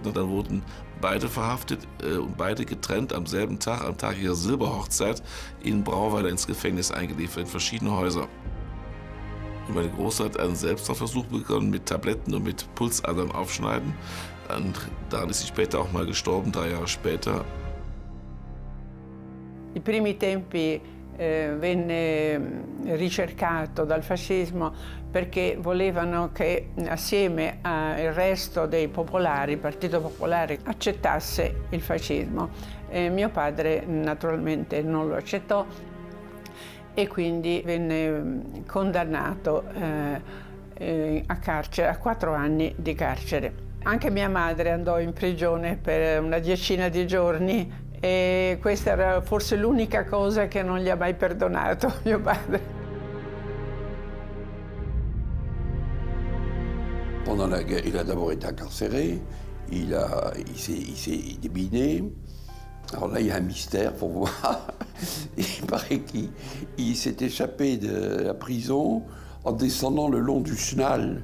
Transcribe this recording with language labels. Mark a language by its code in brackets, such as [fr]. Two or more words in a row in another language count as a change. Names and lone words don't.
[de] Und dann wurden beide verhaftet und beide getrennt am selben Tag, am Tag ihrer Silberhochzeit, in Brauweiler ins Gefängnis eingeliefert, in verschiedene Häuser. Und meine Große hat einen Selbstmordversuch begonnen mit Tabletten und mit Pulsadern aufschneiden. Und daran ist sie später auch mal gestorben, 3 Jahre später. [it] I primi tempi venne ricercato dal fascismo perché volevano che assieme al resto dei popolari, il Partito Popolare, accettasse il fascismo. Mio padre naturalmente non lo accettò e quindi venne condannato a carcere, a 4 anni di carcere. Anche mia madre andò in prigione per una 10 di giorni e questa era forse l'unica cosa che non gli ha mai perdonato mio padre. [fr] Pendant la guerre, il a d'abord été incarcéré, il s'est débiné. Alors là, il y a un mystère pour moi. Il paraît qu'il s'est échappé de la prison en descendant le long du Schnall.